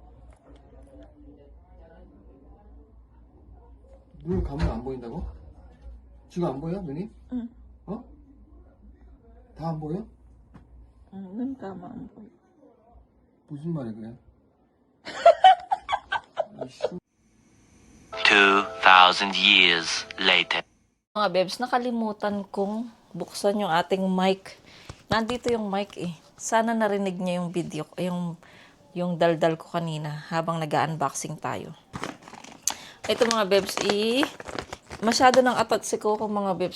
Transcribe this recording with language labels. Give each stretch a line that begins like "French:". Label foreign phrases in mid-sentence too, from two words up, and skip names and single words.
Korean: 눈을 감으면 안 보인다고? 지금 안 보여? 눈이? 응. 어? 다 안 보여? 응, 눈 감아 안 보여. 무슨 말이 그래? 아이씨.
English: 2,000 years later.
Filipino: Mga bebs, nakalimutan kong buksan yung ating mic. Nandito yung mic eh. Sana narinig niya yung video, yung daldal ko kanina habang nag-unboxing tayo. Ito mga bebs, masyado nang atat si Coco mga bebs.